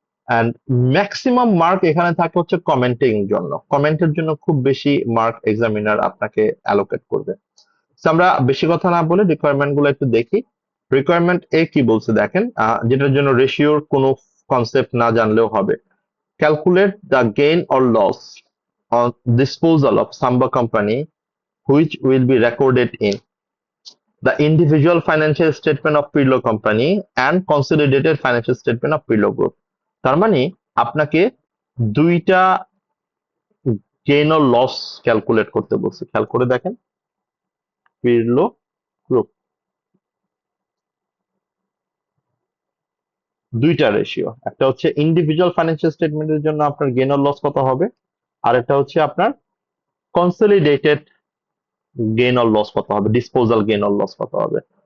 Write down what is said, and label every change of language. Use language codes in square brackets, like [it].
[bn] And maximum mark এখানে থাকে হচ্ছে কমেন্টিং জন্য, কমেন্টের জন্য খুব বেশি মার্ক এক্সামিনার আপনাকে অ্যালোকেট করবে। So, আমরা বেশি কথা না বলে রিকোয়ারমেন্ট গুলো একটু দেখি। রিকোয়ারমেন্ট এ কি বলছে দেখেন, যেটার জন্য রেশিওর কোনো কনসেপ্ট না জানলেও হবে। [en] Calculate the gain or loss on disposal of Samba company which will be recorded in the individual financial statement of Pirlo company and consolidated financial statement of Pirlo group। [bn] তার মানে আপনাকে দুইটা গেইন অর লস ক্যালকুলেট করতে বলছে। খেয়াল করে দেখেন, পিরলো group দুইটা রেশিও, একটা হচ্ছে ইন্ডিভিজুয়াল ফাইন্যান্সিয়াল স্টেটমেন্টের জন্য আপনার গেইন অর লস কত হবে, আর একটা হচ্ছে আপনার কনসলিডেটেড গেইন অর লস কত হবে, ডিসপোজাল গেইন অর লস কত হবে।